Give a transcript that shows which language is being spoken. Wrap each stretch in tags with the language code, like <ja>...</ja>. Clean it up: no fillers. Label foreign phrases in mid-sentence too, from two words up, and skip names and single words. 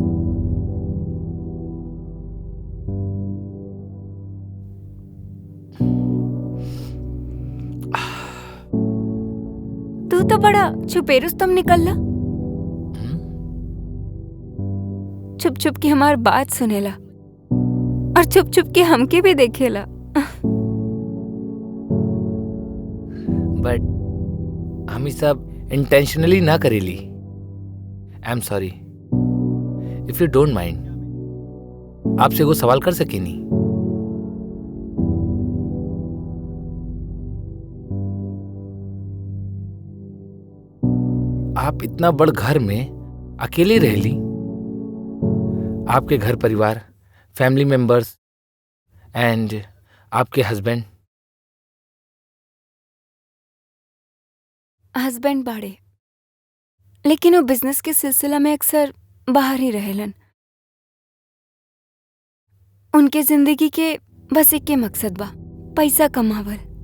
<bho>तू तो बड़ा छुपेरुस्तम निकलला। छुप छुप के हमार बात सुनेला और छुप छुप के हमके भी देखेला। बट हम ही सब इंटेंशनली ना करेली।</bho> <en>I am sorry. If you don't mind,</en> <bho>आपसे वो सवाल कर सकेनी? आप इतना बड़ घर में अकेले रहली। आपके घर परिवार,</bho> <en>family members and</en> <bho>आपके हस्बैंड। हस्बैंड बाड़े, लेकिन वो बिजनेस के सिलसिला में अक्सर बाहर ही रहेलन। उनके जिंदगी के बस एक के मकसद बा, पैसा कमावल।</bho>